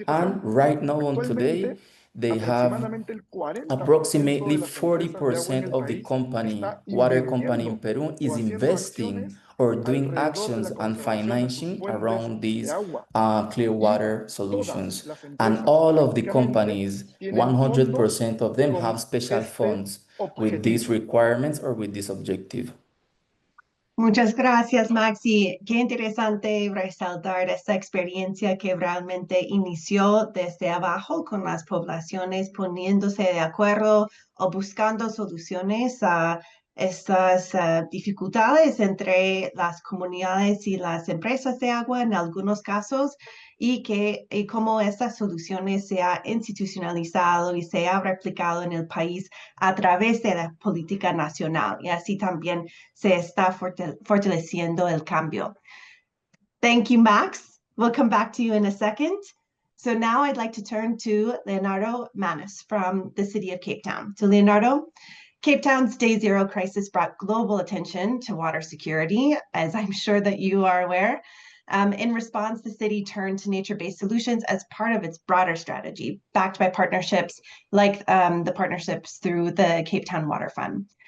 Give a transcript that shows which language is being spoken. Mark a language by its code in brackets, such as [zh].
[en] And right now on today, they have approximately 40% of the water company in Peru is investing or doing actions and financing around these clear water solutions. And all of the companies, 100% of them have special funds with these requirements or with this objective. [es] Muchas gracias, Maxi. Qué interesante resaltar esta experiencia que realmente inició desde abajo con las poblaciones poniéndose de acuerdo o buscando soluciones a estas dificultades entre las comunidades y las empresas de agua en algunos casos y cómo estas soluciones se ha institucionalizado y se ha replicado en el país a través de la política nacional y así también se está fortaleciendo el cambio. [en] Thank you, Max. We'll come back to you in a second. So now I'd like to turn to Leonardo Manis from the city of Cape Town. So Leonardo, Cape Town's Day Zero crisis brought global attention to water security, as I'm sure that you are aware. In response, the city turned to nature-based solutions as part of its broader strategy, backed by partnerships like the partnerships through the Cape Town Water Fund.